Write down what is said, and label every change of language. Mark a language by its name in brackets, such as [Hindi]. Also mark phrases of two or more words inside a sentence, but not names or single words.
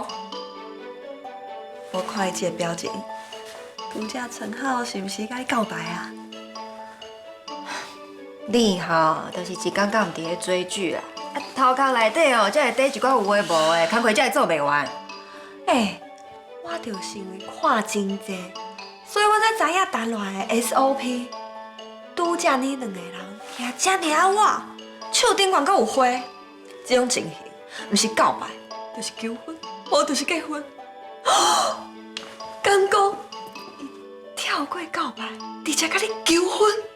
[Min Nan Chinese] 我看伊这个表情，拄则陈浩是毋是甲你告白啊？你吼，就是一天到晚伫咧追剧啦。头壳内底哦，才会缀一寡有诶无诶，工课才会做袂完。我就是因为看真济，所以我才知影谈恋爱的 SOP。拄则你两个人行遮尔啊我，手顶管阁有花，这种情形，毋是告白，就是求婚，无就是结婚。敢讲，伊跳过告白，直接甲你求婚。